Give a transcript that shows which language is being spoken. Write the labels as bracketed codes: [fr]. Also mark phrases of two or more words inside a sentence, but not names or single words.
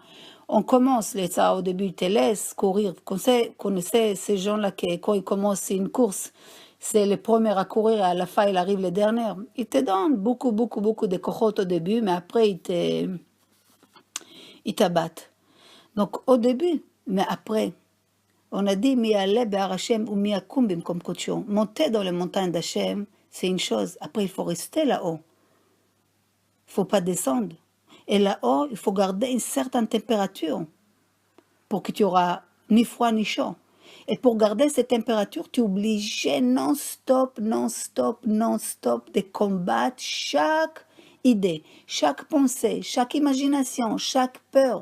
[fr] On commence, les tzara, au début, ils te laissent courir. Vous connaissez ces gens-là qui, quand ils commencent une course, c'est le premier à courir et à la fin, il arrive le dernier. Ils te donnent beaucoup de kochot au début, mais après, ils t'abattent. Donc, au début, mais après, on a dit, [he] מי יעלה בהר השם [fr] ou [he] מי יקום במקום קדשו. [fr] Monter dans les montagnes d'Hachem, c'est une chose. Après, il faut rester là-haut. Il ne faut pas descendre. Et là-haut, il faut garder une certaine température pour que tu auras ni froid ni chaud. Et pour garder cette température, tu es obligé non-stop de combattre chaque idée, chaque pensée, chaque imagination, chaque peur.